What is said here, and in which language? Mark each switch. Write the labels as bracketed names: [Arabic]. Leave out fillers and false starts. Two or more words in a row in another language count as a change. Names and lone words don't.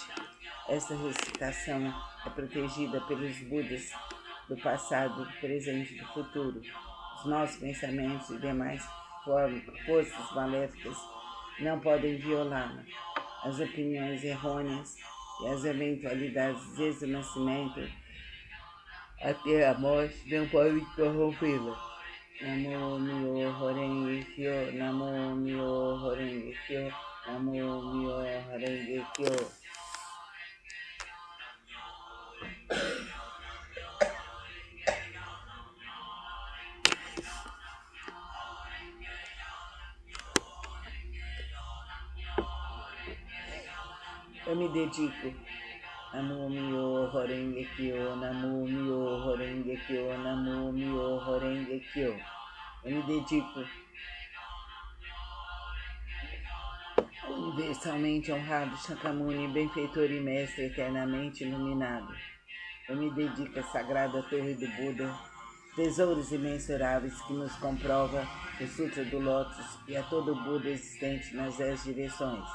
[Portuguese] Esta recitação é protegida pelos Budas do passado, do presente e do futuro. Os nossos pensamentos e demais forças maléficas não podem violá-la. As opiniões errôneas e as eventualidades desde o nascimento até a morte não podem corrompê-la. [Japanese] 南無妙法蓮華経、南無妙法蓮華経、南無妙法蓮華経. [Portuguese] Eu me dedico. [Japanese] 南無妙法蓮華経、南無妙法蓮華経、南無妙法蓮華経. [Portuguese] Eu me dedico. Universalmente honrado Shakyamuni, benfeitor e mestre eternamente iluminado. Eu me dedico à sagrada torre do Buda, tesouros imensuráveis que nos comprova o Sutra do Lótus e a todo Buda existente nas 10 direções.